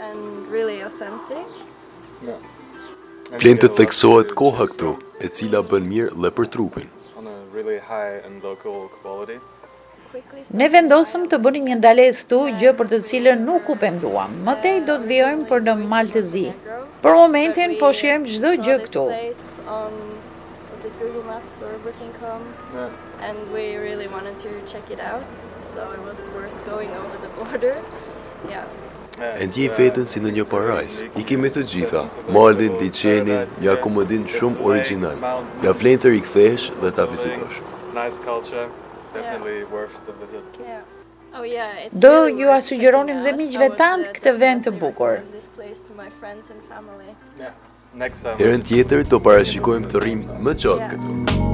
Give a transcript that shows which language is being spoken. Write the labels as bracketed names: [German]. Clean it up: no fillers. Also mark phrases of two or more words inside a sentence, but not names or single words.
[Albanian] Vlen të theksohet koha këtu, e cila bën mirë dhe për trupin. Ne vendosëm të bënim një ndalesë këtu, gjë për të cilën nuk u penduam. Mëtej do të vijojmë për në Maltëzi. Për momentin po shijojmë çdo gjë këtu. [English] Google Maps or Booking.com, and we really wanted to check it out, so it was worth going over the border. Yeah. [Albanian] E ndjej veten si në një parajs. I kemi të gjitha, malin, liçenin, një akomodin shumë origjinal. Ja vlen të rikthesh dhe ta vizitosh. [English] Nice culture, definitely worth the visit. Yeah. Oh yeah, it's [Albanian] Do ju asugjeronim dhe miqve tant këtë vend të bukur. Herën tjetër do parashikojmë të rrim më gjatë këtu.